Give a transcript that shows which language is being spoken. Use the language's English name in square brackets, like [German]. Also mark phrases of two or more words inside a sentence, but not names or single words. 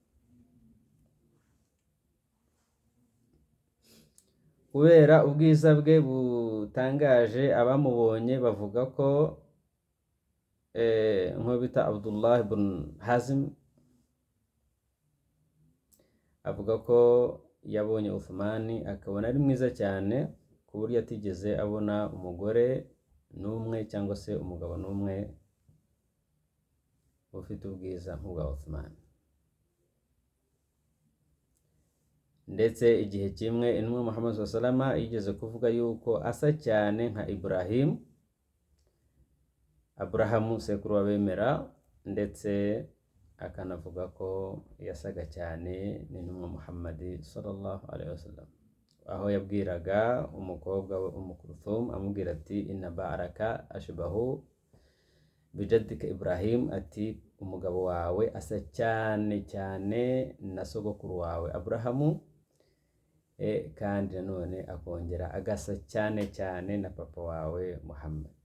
[Kinyarwanda] Kubera ubwiza bwe butangaje, abamubonye bavuga ko nk'uwo bita Abdullah ibn Hazim avuga ko yabonye Uthman akabona ari mwiza cyane ku buryo atigeze abona umugore n'umwe cyangwa se umugabo n'umwe ufite ubwiza nk'ubwa Uthman. Ndetse igihe kimwe intumwa Muhammad [Arabic] صلى الله عليه وسلم [Kinyarwanda] yigeze kuvuga yuko asa cyane nka Aburahamu sekuru w'abemera, ndetse akanavuga ko yasaga cyane n'intumwa Muhammad sallallahu [Arabic] عليه وسلم, [Kinyarwanda] aho yabwiraga umukobwa we Kulthum amubwira ati [Arabic] إن بعلك أشبه بجدك إبراهيم, [Kinyarwanda] ati umugabo wawe asa cyane cyane na sogokuru wawe Aburahamu, kandi nanone akongera agasa cyane cyane na papa wawe Muhammad.